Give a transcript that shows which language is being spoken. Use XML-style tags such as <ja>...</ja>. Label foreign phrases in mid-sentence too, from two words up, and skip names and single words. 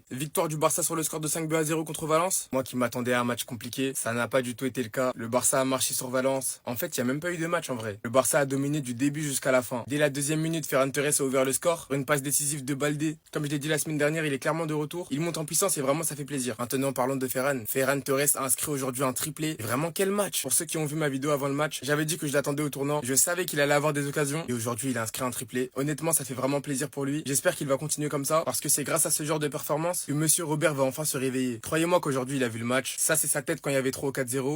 <fr>Victoire du Barça sur le score de 5-0 contre Valence. Moi qui m'attendais à un match compliqué, ça n'a pas du tout été le cas. Le Barça a marché sur Valence. En fait, il n'y a même pas eu de match en vrai. Le Barça a dominé du début jusqu'à la fin. Dès la 2e minute, Ferran Torres a ouvert le score. Une passe décisive de Baldé. Comme je l'ai dit la semaine dernière, il est clairement de retour. Il monte en puissance et vraiment ça fait plaisir. Maintenant, parlons de Ferran. Ferran Torres a inscrit aujourd'hui un triplé. Et vraiment, quel match! Pour ceux qui ont vu ma vidéo avant le match, j'avais dit que je l'attendais au tournant. Je savais qu'il allait avoir des occasions. Et aujourd'hui, il a inscrit un triplé. Honnêtement, ça fait vraiment plaisir pour lui. J'espère qu'il va continuer comme ça parce que c'est grâce à ce genre de performance que Monsieur Robert va enfin se réveiller. Croyez-moi qu'aujourd'hui il a vu le match. Ça c'est sa tête quand il y avait 3 ou 4-0.</fr>